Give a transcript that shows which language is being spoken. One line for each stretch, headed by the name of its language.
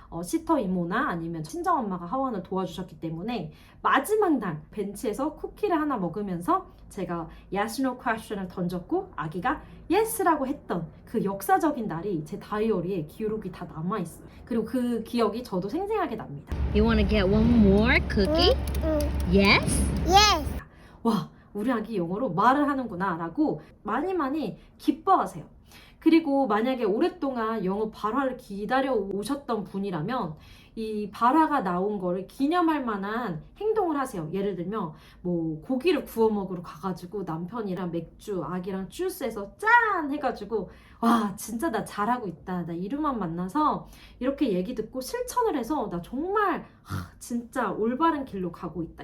Korean: 시터 이모나 아니면 친정엄마가 하원을 도와주셨기 때문에 마지막 날 벤치에서 쿠키를 하나 먹으면서 제가 yes, no question을 던졌고 아기가 yes라고 했던 그 역사적인 날이 제 다이어리에 기록이 다 남아있어요. 그리고 그 기억이 저도 생생하게 납니다.
English: You want to get one more cookie? Yes? Yes.
Korean: 와, 우리 아기 영어로 말을 하는구나 라고 많이 기뻐하세요. 그리고 만약에 오랫동안 영어 발화를 기다려 오셨던 분이라면 이 발화가 나온 거를 기념할 만한 행동을 하세요. 예를 들면 뭐 고기를 구워 먹으러 가가지고 남편이랑 맥주, 아기랑 주스해서 짠 해가지고 와 진짜 나 잘하고 있다. 나 이름만 만나서 이렇게 얘기 듣고 실천을 해서 나 정말 진짜 올바른 길로 가고 있다.